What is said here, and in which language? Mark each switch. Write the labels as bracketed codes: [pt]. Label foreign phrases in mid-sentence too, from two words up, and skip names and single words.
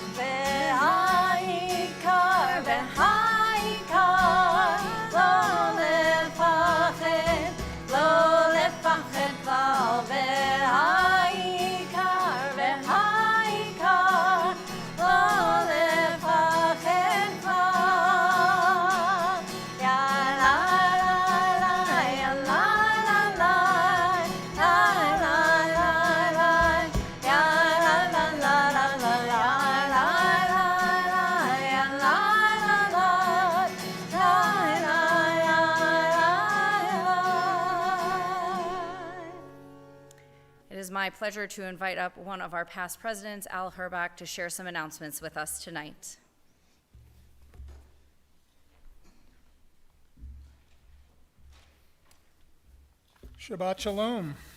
[he] והעיקר, והעיקר, לא לפחד כלל. והעיקר, והעיקר, לא לפחד כלל. Ya la la la, ya la la la, la la la la, ya la la la la la, ya la la la, ya la la la, la la la. [en] It is my pleasure to invite up one of our past presidents, Al Herbach, to share some announcements with us tonight. [he] שבת שלום.